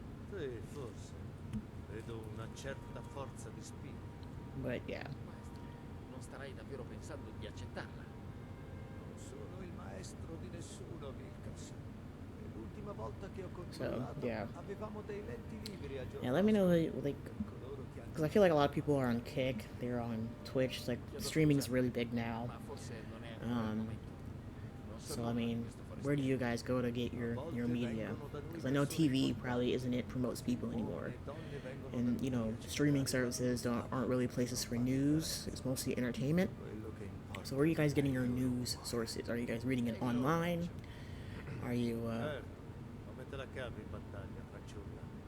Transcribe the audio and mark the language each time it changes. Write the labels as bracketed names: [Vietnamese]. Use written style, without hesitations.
[Italian] Sì, forse. Vedo una certa forza di spirito. [English] But yeah. [Italian] Non starai davvero pensando di accettarla? Non sono il maestro di nessuno, Vilkas. E l'ultima volta che ho controllato, [English] yeah. [Italian] avevamo dei lenti libri a [English] Yeah, let me know, like, because I feel like a lot of people are on Kick, they're on Twitch, it's like, streaming is really big now. [Italian] Ma forse non è ancora il momento. Non so [English] So, I mean, where do you guys go to get your media? Because I know TV probably isn't it for most people anymore. And, you know, streaming services aren't really places for news. It's mostly entertainment. So where are you guys getting your news sources? Are you guys reading it online? Are you, [Italian] Come te la cavi in battaglia, fanciulla?